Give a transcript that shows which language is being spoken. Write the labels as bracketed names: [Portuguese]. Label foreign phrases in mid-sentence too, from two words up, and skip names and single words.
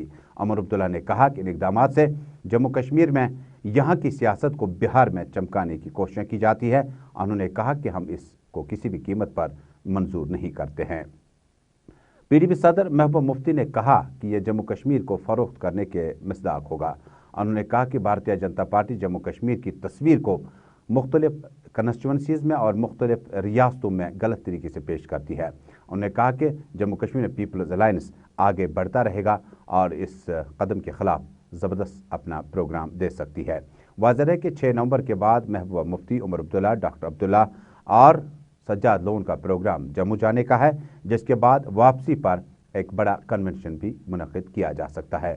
[Urdu] عمر عبداللہ نے کہا کہ ان اقدامات سے جموں کشمیر میں یہاں کی سیاست کو بہار میں چمکانے کی کوششیں کی جاتی ہے. انہوں نے کہا کہ ہم اسکو کسی بھی قیمت پر منظور نہیں کرتے ہیں. پی ڈی پی صدر محبوبہ مفتی نے کہا کہ یہ جموں کشمیر کو فروخت کرنے کے مصداق ہوگا. انہوں نے کہا کہ بھارتیہ جنتا پارٹی جموں کشمیر کی تصویر کو مختلف کنسٹیچوئنسیز میں اور مختلف ریاستوں میں غلط طریقے سے پیش کرتی ہے۔ انہوں نے کہا کہ جموں کشمیر میں پیپلز الائنس آگے بڑھتا رہے گا اور اس قدم کے خلاف زبردست اپنا پروگرام دے سکتی ہے۔ واضح ہے کہ 6 نومبر کے بعد محبوبہ مفتی، عمر عبداللہ، ڈاکٹر عبداللہ اور سجاد لون کا پروگرام جموں جانے کا ہے، جس کے بعد واپسی پر ایک بڑا کنونشن بھی منعقد کیا جا سکتا ہے۔